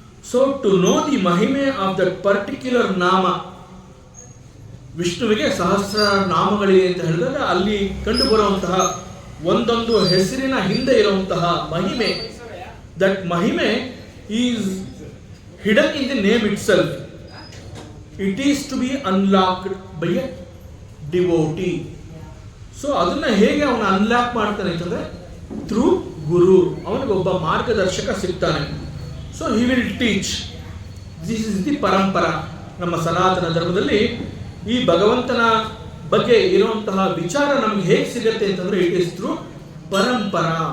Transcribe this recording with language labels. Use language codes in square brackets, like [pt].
[en] so to know the ಮಹಿಮೆ of that particular ನಾಮ, [kn] ವಿಷ್ಣುವಿಗೆ ಸಹಸ್ರ ನಾಮಗಳಿವೆ ಅಂತ ಹೇಳಿದಾಗ ಅಲ್ಲಿ ಕಂಡು ಬರುವಂತಹ ಒಂದೊಂದು ಹೆಸರಿನ ಹಿಂದೆ ಇರುವಂತಹ ಮಹಿಮೆ, [en] That ಮಹಿಮೆ is hidden in the name itself. It is to be unlocked by a devotee. [kn] So ಅದನ್ನ ಹೇಗೆ ಅವನು ಅನ್ಲಾಕ್ ಮಾಡ್ತಾನೆ ಅಂತಂದ್ರೆ [en] Through guru. [kn] ಅವನಿಗೆ ಒಬ್ಬ ಮಾರ್ಗದರ್ಶಕ ಸಿಗ್ತಾನೆ. [en] So he will teach. This is the parampara. [kn] ನಮ್ಮ ಸನಾತನ ಧರ್ಮದಲ್ಲಿ ಈ ಭಗವಂತನ ಬಗ್ಗೆ ಇರುವಂತಹ ವಿಚಾರ ನಮ್ಗೆ ಹೇಗೆ ಸಿಗುತ್ತೆ ಅಂತಂದ್ರೆ [en] It is through parampara.